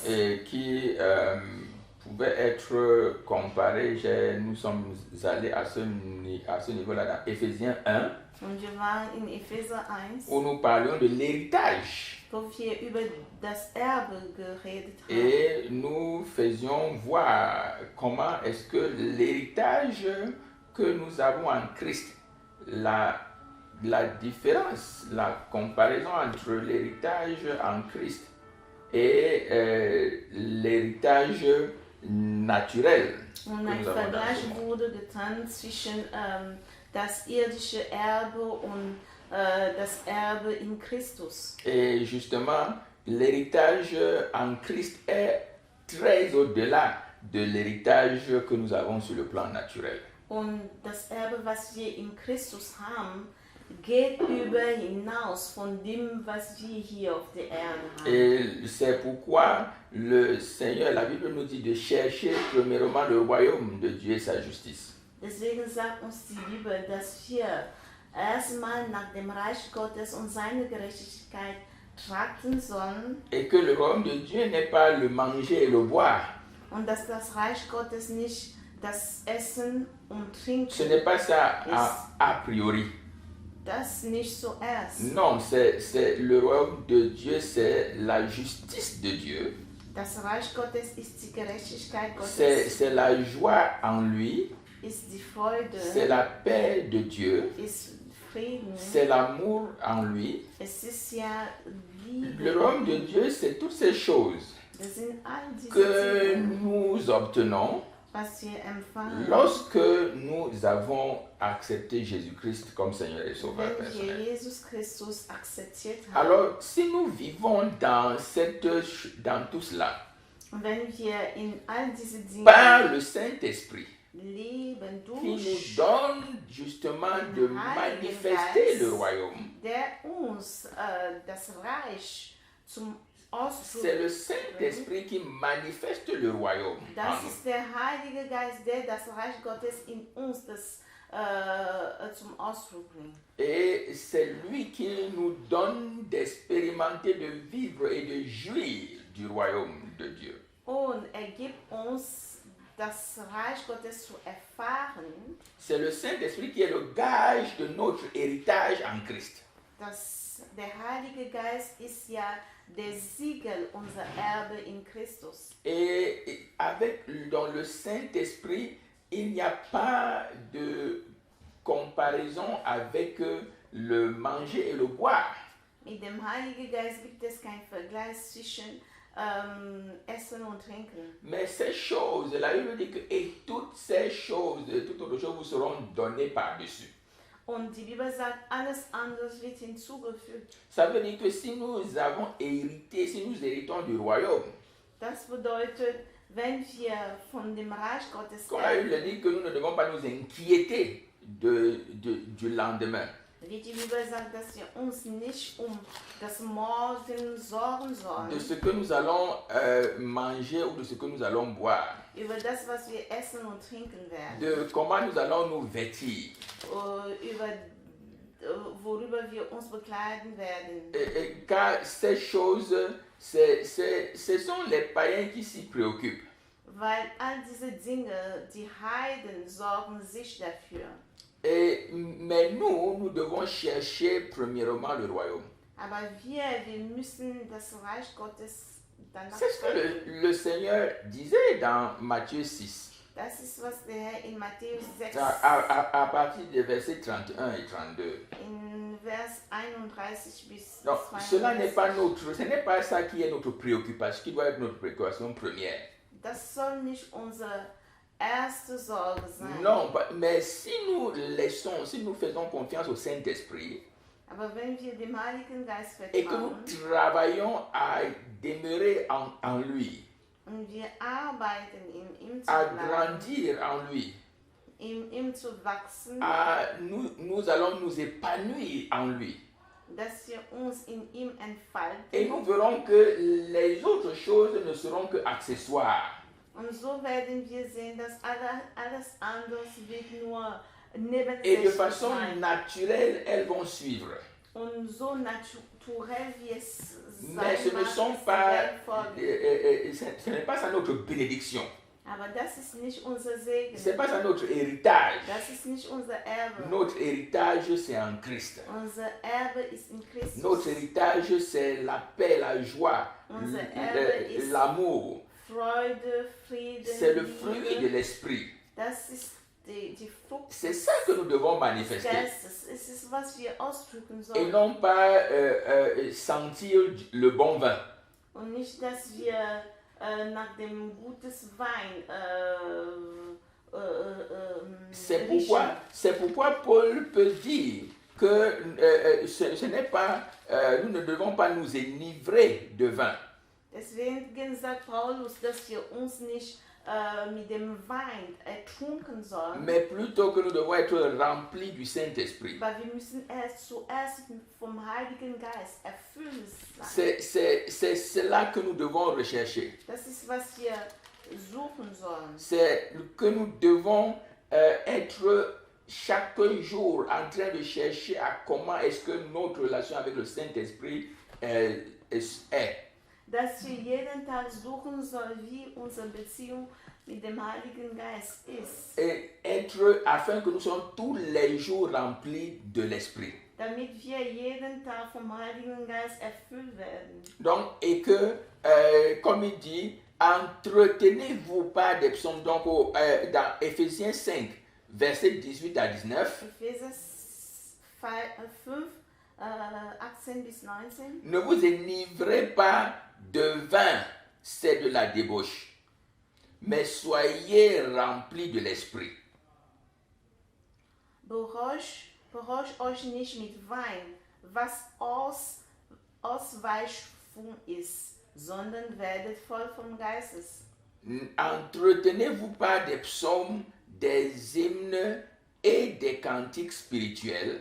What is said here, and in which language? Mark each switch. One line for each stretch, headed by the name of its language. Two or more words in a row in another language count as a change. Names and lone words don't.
French: Et qui pouvaient être comparés. Nous sommes allés à ce niveau-là dans Éphésiens 1,
German: Und wir waren in Epheser 1,
French: où nous parlions de l'héritage.
German: wo wir über das Erbe geredet haben.
French: Et nous faisions voir comment est-ce que l'héritage que nous avons en Christ, la différence, la comparaison entre l'héritage en Christ et l'héritage naturel.
German: Und ein Vergleich wurde getan zwischen das irdische Erbe und das Erbe in Christus.
French: Et justement, l'héritage en Christ est très au-delà de l'héritage que nous avons sur le plan naturel.
German: Und das Erbe, was wir in Christus haben, geht hinaus von dem, was wir hier auf der Erde haben.
French: Et c'est pourquoi le Seigneur, la Bible nous dit de chercher premièrement le royaume de Dieu et sa justice.
German: Deswegen sagt uns die Bibel, dass wir erstmal nach dem Reich Gottes und seine Gerechtigkeit trachten sollen.
French: Et que le royaume de Dieu n'est pas le manger et le boire.
German: Und dass das Reich Gottes nicht das Essen und Trinken
French: Ce n'est pas ça a priori.
German: Das nicht zuerst.
French: Non, c'est le royaume de Dieu, c'est la justice de Dieu.
German: Das Reich Gottes ist die Gerechtigkeit Gottes.
French: C'est la joie en lui.
German: Ist die Freude.
French: C'est la paix de Dieu.
German: Ist Frieden.
French: C'est l'amour en lui.
German: Es ist ja Liebe.
French: Le royaume de Dieu, c'est toutes ces choses
German: Das sind all diese
French: que
German: Dinge,
French: nous obtenons
German: was wir empfangen,
French: lorsque nous avons accepté Jésus-Christ comme Seigneur et Sauveur
German: wenn wir
French: personnel.
German: Jesus Christus akzeptiert haben.
French: Alors, si nous vivons dans tout cela,
German: Und wenn wir in all diese Dinge
French: par le Saint-Esprit,
German: leben
French: qui nous
German: durch,
French: donne justement de manifester le royaume,
German: der uns das Reich zum Ausdruck
French: c'est le
German: bringt,
French: Saint-Esprit qui manifeste le royaume en
German: das
French: nous.
German: ist der Heilige Geist, der das Reich Gottes in uns zum Ausdruck bringt.
French: Et c'est lui qui nous donne d'expérimenter, de vivre et de jouir du royaume de Dieu.
German: Und gibt uns das Reich Gottes zu erfahren,
French: c'est le Saint-Esprit qui est le gage de notre héritage en Christ.
German: der Heilige Geist ist ja der Siegel unser Erbe in Christus.
French: Et dans le Saint-Esprit, il n'y a pas de comparaison avec le manger et le boire.
German: Mit dem Heiligen Geist gibt es keinen Vergleich zwischen Essen und Trinken.
French: Mais ces choses, la Bible dit que et toutes ces choses, toutes autres choses vous seront données par-dessus.
German: Und die Bibel sagt, alles andere wird hinzugefügt.
French: Ça veut dire que si nous avons hérité, si nous héritons du royaume,
German: Das bedeutet, wenn wir von dem Reich Gottes
French: comme la Bible dit que nous ne devons pas nous inquiéter du lendemain.
German: Die Bibel sagt, dass wir uns nicht das Morgen sorgen sollen.
French: De ce que nous allons manger ou de ce que nous allons boire.
German: Über das, was wir essen und trinken werden.
French: De comment nous allons nous vêtir.
German: Worüber wir uns bekleiden werden.
French: Car ces choses, ce sont les païens qui s'y préoccupent.
German: Weil all diese Dinge, die Heiden sorgen sich dafür.
French: Mais nous devons chercher premièrement le royaume.
German: Aber wir müssen das Reich Gottes danach
French: C'est ce que le Seigneur disait dans Matthieu 6.
German: Das ist, was der Herr in Matthäus 6
French: à partir des versets 31 et 32.
German: in Vers 31 bis
French: Donc,
German: 32.
French: ce n'est pas ça qui est notre préoccupation, qui doit être notre préoccupation première.
German: Das soll nicht unsere erste Sorge sein.
French: Non, mais si nous faisons confiance au Saint-Esprit,
German: Aber wenn wir dem Heiligen Geist
French: et que nous
German: vertrauen
French: travaillons à demeurer en lui,
German: und wir arbeiten in ihm zu
French: à
German: bleiben,
French: grandir en lui,
German: in ihm zu wachsen,
French: nous allons nous épanouir en lui.
German: dass wir uns in ihm entfalten.
French: Et nous verrons que les autres choses ne seront que accessoires.
German: Und so werden wir sehen, dass alles andere wird nur
French: Et de
German: nebensächlich
French: façon
German: sein.
French: naturelle, elles vont suivre.
German: Und so naturell wie es sein
French: Mais ce ne
German: mag,
French: sont
German: es
French: pas,
German: wird folgen.
French: ce n'est pas ça notre bénédiction.
German: Aber das ist nicht unser Segen.
French: Ce n'est pas ça notre héritage.
German: Das ist nicht unser Erbe.
French: Notre héritage, c'est en Christ.
German: Unser Erbe ist in Christus.
French: Notre héritage, c'est la paix, la joie,
German: Unser Erbe ist
French: l'amour.
German: Freude, Frieden,
French: C'est le
German: Liebe.
French: fruit de l'esprit.
German: Das ist die Frucht
French: C'est ça que nous devons
German: des
French: manifester.
German: Geistes. Es ist, was wir ausdrücken
French: Et
German: sollen.
French: non pas sentir le bon vin.
German: Und nicht, dass wir nach dem gutes Wein
French: C'est pourquoi Paul peut dire que ce n'est pas, nous ne devons pas nous enivrer de vin.
German: Deswegen sagt Paulus, dass wir uns nicht mit dem Wein ertrunken sollen,
French: Mais plutôt que nous devons être remplis du Saint-Esprit.
German: weil wir müssen zuerst vom Heiligen Geist erfüllt sein.
French: C'est cela que nous devons rechercher.
German: Das ist, was wir suchen sollen.
French: C'est que nous devons être chaque jour en train de chercher à comment est-ce que notre relation avec le Saint-Esprit est.
German: Dass wir jeden Tag suchen sollen, wie unsere Beziehung mit dem Heiligen Geist ist.
French: Et être afin que nous soyons tous les jours remplis de l'Esprit.
German: Damit wir jeden Tag vom Heiligen Geist erfüllt werden.
French: Donc, et que, comme il dit, entretenez-vous pas des psaumes. Donc, dans Éphésiens 5, versets 18 à 19,
German: Epheser 5, 18 bis 19.
French: ne vous enivrez pas de vin, c'est de la débauche, mais soyez remplis de l'Esprit.
German: Berauscht euch nicht mit Wein, was Ausweichung ist, sondern werdet voll vom Geistes.
French: Entretenez-vous pas des psaumes, des hymnes et des cantiques spirituels,